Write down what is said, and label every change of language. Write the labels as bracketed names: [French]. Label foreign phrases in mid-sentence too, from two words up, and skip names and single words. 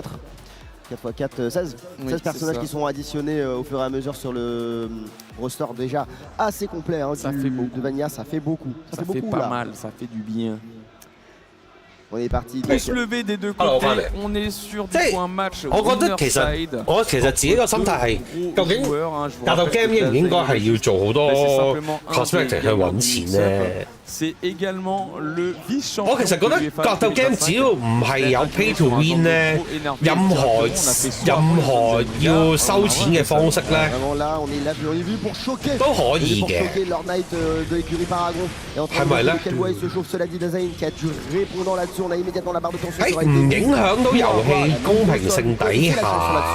[French] 4x4, 16. Oui, 16 personnages qui sont additionnés au fur et à mesure sur le roster déjà assez complet. Hein, ça fait beaucoup. De Vanilla, ça fait beaucoup. Ça fait beaucoup, pas mal, ça fait du bien. On est parti. Pouce levé des deux côtés, on est sur du point match. [Cantonese] 我覺得其實自己個心態係，究竟達到 game 應唔應該係要做好多 cosmetic 去揾錢咧？ [French] C'est également le vice-champion. [Cantonese] 我其實覺得格鬥 game 只要唔係有 [English] pay to win [Cantonese] 咧，任何要收錢嘅方式咧，都可以嘅。係咪咧？喺唔影響到遊戲公平性底下。